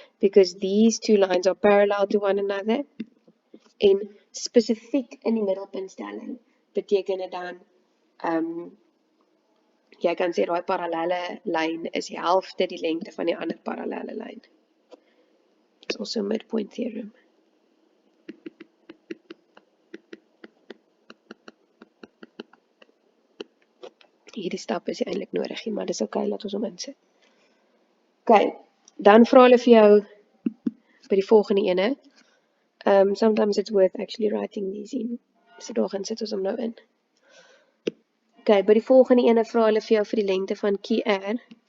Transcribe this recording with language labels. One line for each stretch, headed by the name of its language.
English: Because these two lines are parallel to one another.
Afrikaans: En spesifiek in die middelpuntstelling beteken dit dan jy kan sê daai parallelle lyn is die helfte die lengte van die ander parallelle lyn.
English: It's also midpoint theorem.
Afrikaans: Hierdie stap is nie eintlik nodig nie, maar dis okay, laat ons hom insit. Okay, dan vra hulle vir jou by die volgende ene.
English: Sometimes it's worth actually writing these in.
Afrikaans: So daar gaan sit ons hom nou in. Okay, by die volgende ene vra hulle vir jou vir die lengte van QR.